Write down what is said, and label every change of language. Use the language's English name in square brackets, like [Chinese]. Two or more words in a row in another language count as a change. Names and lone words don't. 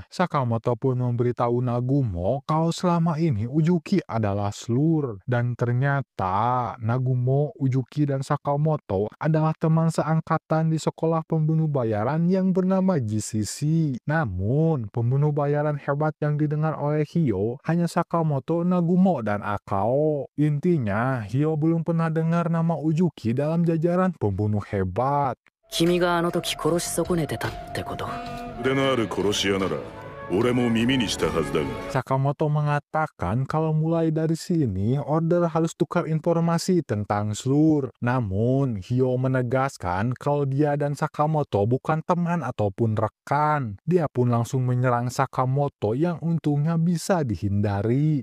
[Indonesian] Sakamoto pun memberitahu Nagumo kalau selama ini Ujuki adalah slur, dan ternyata Nagumo, Ujuki, dan Sakamoto adalah teman seangkatan di sekolah pembunuh bayaran yang bernama GCC. Namun, pembunuh bayaran hebat yang didengar oleh Hyo hanya Sakamoto, Nagumo, dan Akao. Intinya, Hyo belum pernah dengar nama Ujuki dalam jajaran pembunuh hebat. [Japanese] 君があの時殺し損ねてたってこと。腕のある殺し屋なら俺も耳にしたはずだが [Indonesian] Sakamoto mengatakan kalau mulai dari sini Order harus tukar informasi tentang slur. Namun, Hyo menegaskan kalau dia dan Sakamoto bukan teman ataupun rekan. Dia pun langsung menyerang Sakamoto yang untungnya bisa dihindari.